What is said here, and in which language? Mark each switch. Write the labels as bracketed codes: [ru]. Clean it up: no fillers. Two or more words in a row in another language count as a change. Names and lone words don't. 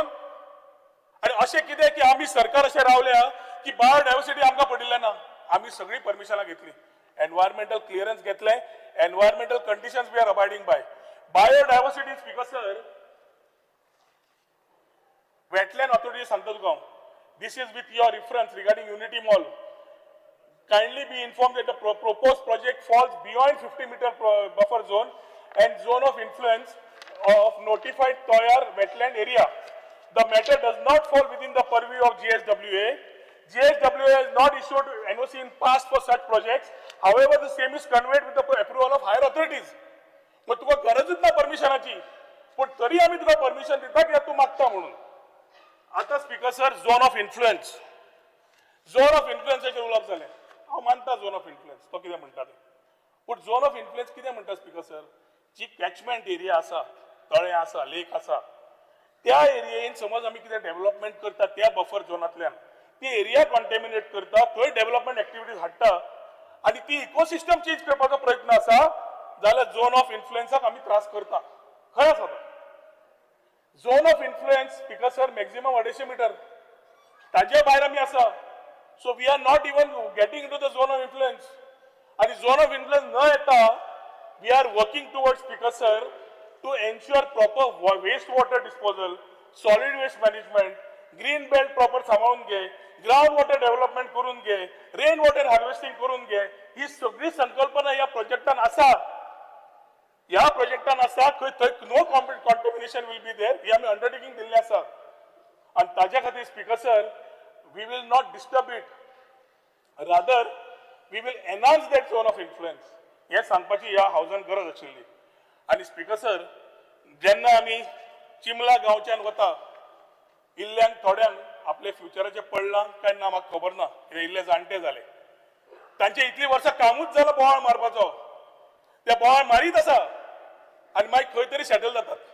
[kok] आणि अशें कितें की आमी सरकार अशें रावल्या की बायोडायव्हर्सिटी आमकां पडिल्लें ना. आमी सगळी परमिशनां घेतली [en] environmental clearance [kok] घेतले [en] environmental conditions we are abiding by. biodiversity speaker sir wetland authority [kok] सांगता तुका [en] this is with your reference regarding Unity Mall. Kindly be informed that the proposed project falls beyond 50-meter buffer zone and zone of influence of notified Toyar wetland area. The matter does not fall within the purview of GSWA. GSWA has not issued NOC in past for such projects. However, the same is conveyed with the approval of higher authorities. [kok] मग तुका गरजच ना परमिशनाची पण तरी आम्ही तुका परमिशन दिता की तू मागता म्हणून. आता [en] speaker sir [kok] झोन ऑफ इन्फ्लुएन्साचे उलोवप जालें. हांव मानता [en] zone of influence [kok] तो कितें म्हणटा तें पूण [en] zone of influence [kok] कितें म्हणटा [en] speaker sir [kok] जी [en] catchment area [kok] आसा तळें आसा लेक आसा त्या एरियेन समज आमी कितें डेव्हलपमेंट करता त्या बफर झोनांतल्यान ती एरिया कॉन्टेमिनेट करता थंय [en] development activities [kok] हाडटा आनी ती [en] ecosystem change [kok] करपाचो प्रयत्न आसा जाल्यार झोन ऑफ इन्फ्लुएन्साक आमी त्रास करता. खंय आसा तो [en] zone of influence speaker sir maximum 250 meter [kok] ताजे भायर आमी आसा. [en] so we are not even getting into the zone of influence आणि zone of influence [kok] न येता [en] we are working towards speaker sir to ensure proper waste water disposal solid waste management green belt proper [kok] सांभाळून घे [en] ground water development [kok] करून घे [en] rain water harvesting [kok] करून घे. ही सगळी संकल्पना या प्रोजेक्टान आसा. ह्या प्रोजेक्टान आसा थंय [en] no contamination will be there. [kok] ही आमी अंडरटेकिंग दिल्ली आसा आणि ताज्या खातीर [en] speaker sir we will not disturb it rather we will enhance that zone of influence [kok] हे सांगपाची ह्या हावजान गरज आशिल्ली. आणि [en] speaker sir [kok] जेन्ना आमी चिमला गांवच्यान वता इल्ल्यांक थोड्यांक आपले फ्युचराचें पडलां काय ना म्हाका खबर ना हे इल्ले जाणटे जाले तांचे इतलीं वर्सां कामूच जालां बोवाळ मारपाचो ते बोवाळ मारीत आसा आनी मागीर खंय तरी सेटल जातात.